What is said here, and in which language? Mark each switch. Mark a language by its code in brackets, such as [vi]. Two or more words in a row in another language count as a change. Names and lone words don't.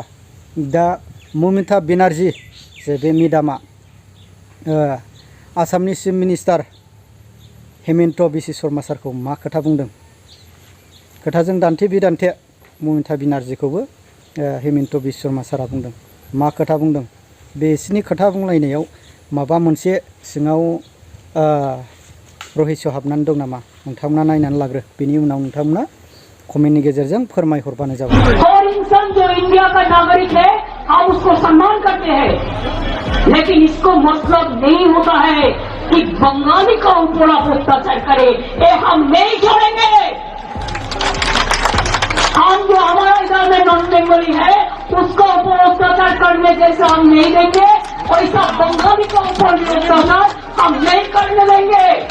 [brx] दा ममता बेनार्जी जे बे मेडामा आसामनि [en] chief minister [brx] हिमन्त बिश्व शर्मा सारखौ मा खोथा बुंदों, खोथाजों दान्थे बिदान्थे ममता बेनार्जीखौबो हिमन्त बिश्व शर्मा सारा बुंदों। मा खोथा बुंदों, बिसिनि खोथा बुंलायनायाव माबा मोनसे सिङाव रहस्य हाबनानै दं नामा, नोंथांमोना नायनानै लाग्रो, बेनि उनाव नोंथांमोना कमेन्टनि गेजेरजों फोरमायहरबानो जाबाय। [hi] हर इंसान जो इंडिया का नागरिक है हम उसको सम्मान करते हैं, लेकिन इसको मतलब नहीं होता है कि बंगाली का ऊपर आप अत्याचार करे, ये हम नहीं छोड़ेंगे। हम जो हमारा इधर में नॉन बेंगली है उसको ऊपर अत्याचार करने जैसे हम नहीं देंगे, वैसा बंगाली का ऊपर भी अत्याचार हम नहीं करने देंगे।